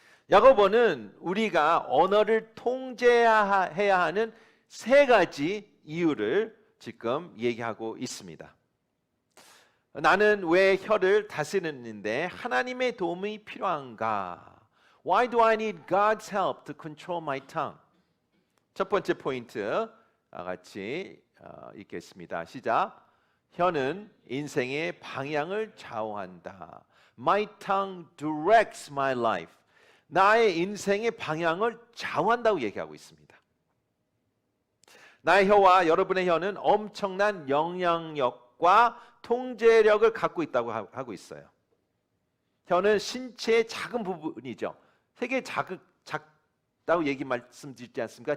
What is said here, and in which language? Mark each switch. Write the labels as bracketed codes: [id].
[ko] 야고보는 우리가 언어를 통제해야 하는 세 가지 이유를 지금 얘기하고 있습니다. 나는 왜 혀를 다스리는데 하나님의 도움이 필요한가? [en] Why do I need God's help to control my tongue? [ko] 첫 번째 포인트 같이 읽겠습니다. 시작. 혀는 인생의 방향을 좌우한다. [en] My tongue directs my life. [ko] 나의 인생의 방향을 좌우한다고 얘기하고 있습니다. 나의 혀와 여러분의 혀는 엄청난 영향력과 통제력을 갖고 있다고 하고 있어요. 혀는 신체의 작은 부분이죠. 되게 작다고 말씀드리지 않습니까?